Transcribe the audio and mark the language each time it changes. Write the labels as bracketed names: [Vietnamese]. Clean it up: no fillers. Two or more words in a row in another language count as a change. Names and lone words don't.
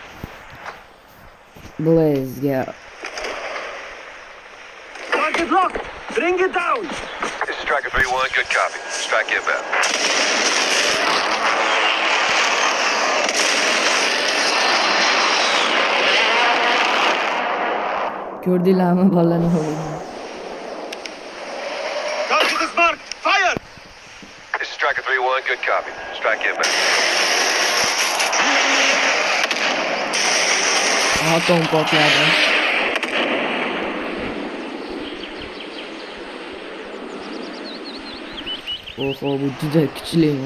[Uzbek] Blaze'ga [English] Target locked! Bring it down! This is Striker 3-1, good copy. Strike inbound. [Uzbek] ko'rdinglarmi bolalarni? [English] Target is marked! Fire! This is Striker 3-1, good copy. Strike inbound. [Uzbek] Atom portladi. Oho, bu juda kuchli.